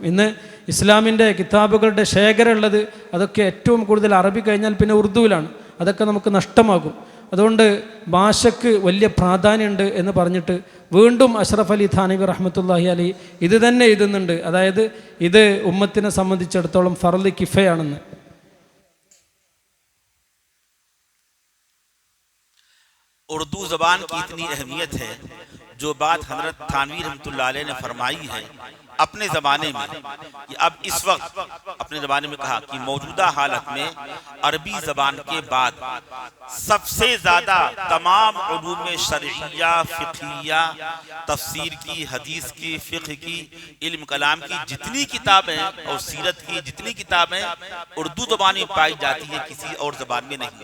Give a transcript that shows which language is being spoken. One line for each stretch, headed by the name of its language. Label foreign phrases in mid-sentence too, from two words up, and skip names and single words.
Malayalam: ഇന്ന് ഇസ്ലാമിൻ്റെ കിതാബുകളുടെ ശേഖരം ഉള്ളത് അതൊക്കെ ഏറ്റവും കൂടുതൽ അറബി കഴിഞ്ഞാൽ പിന്നെ ഉറുദുവിലാണ്. അതൊക്കെ നമുക്ക് നഷ്ടമാകും. അതുകൊണ്ട് ഭാഷയ്ക്ക് വലിയ പ്രാധാന്യമുണ്ട് എന്ന് പറഞ്ഞിട്ട് വീണ്ടും അഷ്റഫ് അലി ഥാനവി
Arabic: رحمة الله عليه
Malayalam: ഇത് തന്നെ എഴുതുന്നുണ്ട്. അതായത് ഇത് ഉമ്മത്തിനെ സംബന്ധിച്ചിടത്തോളം ഫർള് കിഫയാണെന്ന്.
Urdu: اردو زبان کی اتنی اہمیت ہے، جو بات حضرت تھانوی رحمۃ اللہ علیہ نے فرمائی ہے اپنے زمانے میں، کہ اب اس وقت اپنے زمانے میں کہا کہ موجودہ حالت میں عربی زبان کے بعد سب سے زیادہ تمام علوم شرعیہ، فقہیہ، تفسیر کی، حدیث کی، فقہ کی، علم کلام کی جتنی کتابیں اور سیرت کی جتنی کتابیں اردو زبان میں پائی جاتی ہے، کسی اور زبان میں نہیں.